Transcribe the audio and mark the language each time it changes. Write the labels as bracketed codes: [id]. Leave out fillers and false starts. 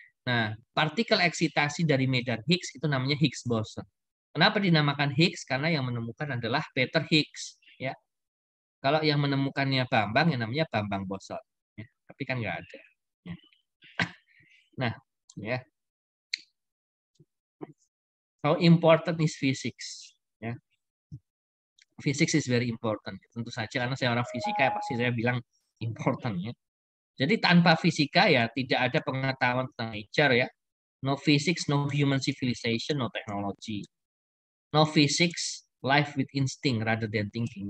[id] Nah, partikel eksitasi dari medan Higgs itu namanya Higgs boson. Kenapa dinamakan Higgs? Karena yang menemukan adalah Peter Higgs. Ya. Kalau yang menemukannya Bambang, yang namanya Bambang boson. Ya. Tapi kan nggak ada. Ya. Nah, ya. [en] how important is physics? Ya. Physics is very important. [id] Tentu saja karena saya orang fisika pasti saya bilang [en] important [id] ya. Jadi tanpa fisika ya tidak ada pengetahuan tentang nature ya. [en] No physics, no human civilization, no technology. No physics, life with instinct rather than thinking.